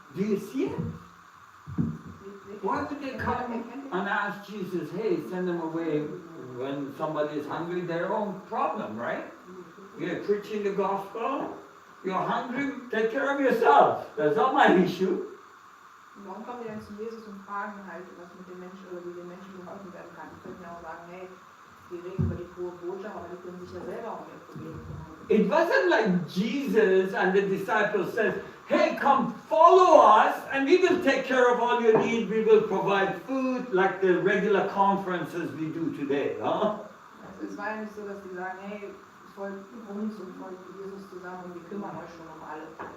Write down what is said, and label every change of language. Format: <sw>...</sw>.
<en>Do you see it? Why would they come and ask Jesus, hey, send them away when somebody is hungry? Their own problem, right? You're preaching the gospel, you're hungry, take care of yourself. That's not my issue.</en> <de>Und warum kommen die dann zu Jesus und fragen halt, was mit den Menschen oder wie den Menschen geholfen werden kann? Die könnten ja auch sagen, hey, wir reden über die frohe Botschaft, aber die können sich ja selber um ihr Problem kümmern.</de> <en>It wasn't like Jesus and the disciples says, hey, come follow us and we will take care of all your needs. We will provide food like the regular conferences we do today. Huh?</en> <de>Also es war ja nicht so, dass die sagen, hey, folgt uns und folgt Jesus zusammen und wir kümmern euch schon um alle.</de>